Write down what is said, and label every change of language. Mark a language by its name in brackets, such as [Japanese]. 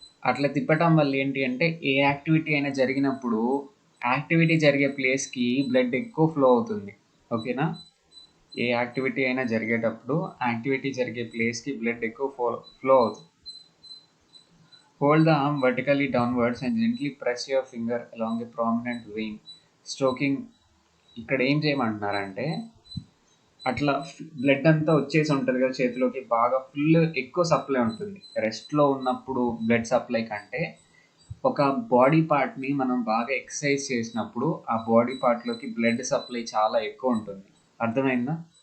[Telugu] అట్లా తిప్పటం వల్ల ఏంటి అంటే ఏ యాక్టివిటీ అయినా జరిగినప్పుడు యాక్టివిటీ జరిగే ప్లేస్కి బ్లడ్ ఎక్కువ ఫ్లో అవుతుంది. ఓకేనా? ఏ యాక్టివిటీ అయినా జరిగేటప్పుడు యాక్టివిటీ జరిగే ప్లేస్కి బ్లడ్ ఎక్కువ ఫ్లో అవుతుంది. [English] Hold the arm vertically downwards and gently press your finger along a prominent vein, stroking. [Telugu] ఇక్కడ ఏం చేయమంటున్నారంటే అట్లా బ్లడ్ అంతా వచ్చేసి ఉంటుంది కదా చేతిలోకి, బాగా ఫుల్ ఎక్కువ సప్లై ఉంటుంది. రెస్ట్లో ఉన్నప్పుడు బ్లడ్ సప్లై కంటే ఒక బాడీ పార్ట్ని మనం బాగా ఎక్సర్సైజ్ చేసినప్పుడు ఆ బాడీ పార్ట్లోకి బ్లడ్ సప్లై చాలా ఎక్కువ ఉంటుంది. అర్థమైందా?